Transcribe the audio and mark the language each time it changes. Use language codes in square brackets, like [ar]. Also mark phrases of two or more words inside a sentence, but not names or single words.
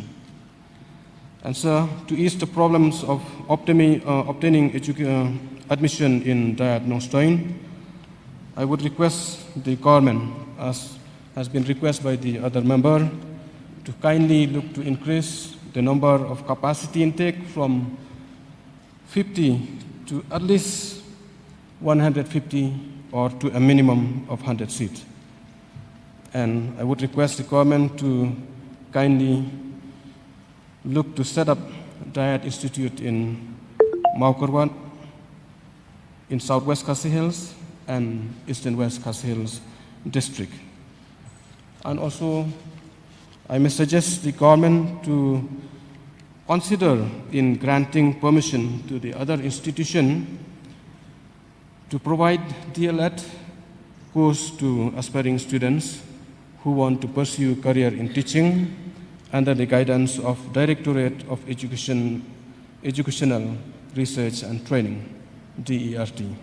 [en] And so, to ease the problems of obtaining admission in Dayat Nongstoiñ, I would request the government, as has been requested by the other member, to kindly look to increase the number of capacity intake from 50 to at least 150 or to a minimum of 100 seats. And I would request the government to kindly look to set up Dayat Institute in Maukarwat, in Southwest Khasi Hills and Eastern West Khasi Hills district. And also, I may suggest the government to consider in granting permission to the other institution to provide DLED course to aspiring students who want to pursue career in teaching under the guidance of Directorate of Educational Research and Training, DERT.